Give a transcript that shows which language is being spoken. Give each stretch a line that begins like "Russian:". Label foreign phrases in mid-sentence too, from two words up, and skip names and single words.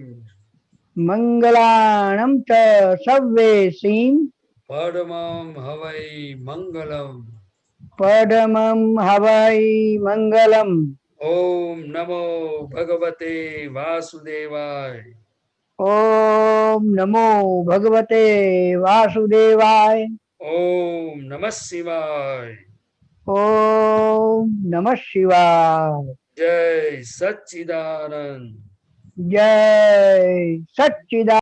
Ardhamāgadhī Prākrit: મંગલાણમ ચ સવ્વેસીમ, પરમં હવૈ મંગલમ, પડમમ હવૈ મંગલમ.
Sanskrit: ઓમ નમો ભગવતે વાસુદેવાય. ओम नमो भगवते वासुदेवाय। ओम नमः शिवाय। ओम नमः शिवाय। जय सच्चिदानंद। जय सच्चिदानंद।